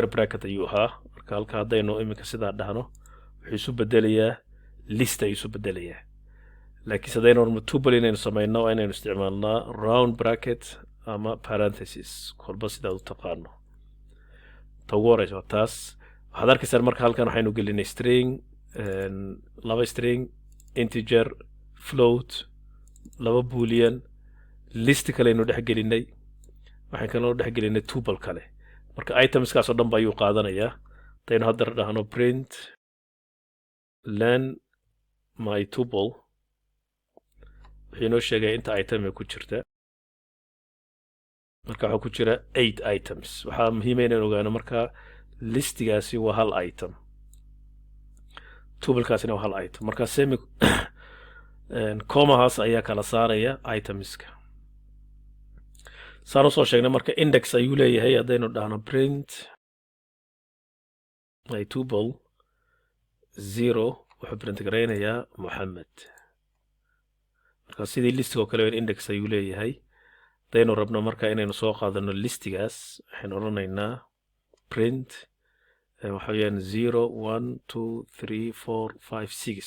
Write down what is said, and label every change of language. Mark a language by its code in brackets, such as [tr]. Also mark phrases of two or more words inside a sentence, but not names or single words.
[so] bracket ayuu ahaa marka halka haddaynu iminka sidaa dhahno wuxuu isu bedelayaa list ayuu isu bedelayaa laakiin haddaynu tuple inaynu samayno waa inaynu isticmaalnaa [en] round bracket [so] ama parenthesis kolba sidaad u taqaano ta ugu horeysa waa taas waxaad arkaysaan marka halkan waxaynu gelinay string laba string [en] integer float [so] laba [en] boolean list [so] kale aynu dhex gelinay waxaan kaloo dhex gelinay tuple kale marka itemskaas oo dhan ba ayuu qaadanayaa haddaynu haddana dhahno print [en] len my tuple [so] wuxuu inoo sheegaya inta item ku jirta marka waxaa ku jira 8 items waxaa muhiim inaan ogaano marka listigaasi waa hal item tuplekaasina waa hal item marka semi comahaas ayaa kala saaraya itemska saan usoo sheegnay marka index ayuu leeyahay haddaynu dhahno print [en] my tuple [so] 0 wuxuu print garaynayaa Mohammed marka sidii listiga oo kale index ayuu leeyahay haddaynu rabno marka inaynu soo qaadano listigaas waxaan oranaynaa print waxa weeyaan 0 1 2 3 4 5 6